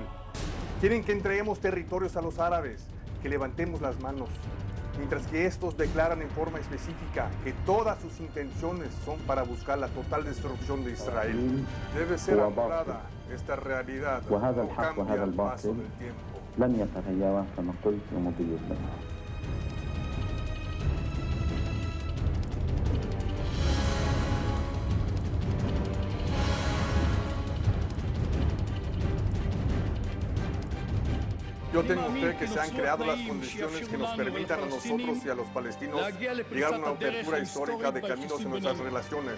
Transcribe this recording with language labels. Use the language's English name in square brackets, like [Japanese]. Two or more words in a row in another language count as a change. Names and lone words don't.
[Spanish] Quieren que entreguemos territorios a los árabes, que levantemos las manos, mientras que estos declaran en forma específica que todas sus intenciones son para buscar la total destrucción de Israel. Debe ser anulada esta realidad, no cambia al paso del tiempo. [Arabic] لن يتغير كما قلت ومضي لها. [Spanish] Yo tengo fe que se han creado las condiciones que nos permitan a nosotros y a los palestinos llegar a una apertura histórica de caminos en nuestras relaciones.